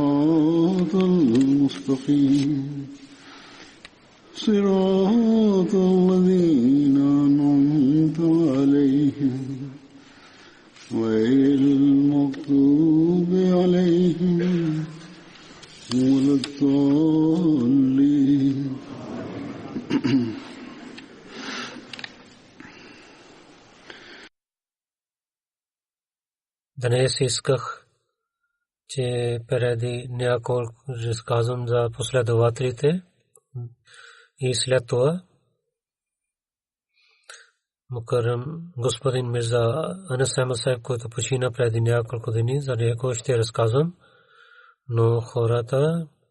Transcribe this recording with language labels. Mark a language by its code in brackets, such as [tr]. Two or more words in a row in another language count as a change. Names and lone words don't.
[ar] الصراط المستقيم صراط الذين أنعمت عليهم غير المغضوب عليهم ولا الضالين. [bg] Днес исках, че преди няколко разказвам за последователите и след това Мукаррам господин Мирза Анас Ахмад Сахиб, който почина преди няколко дни, за него ще разказвам, но хората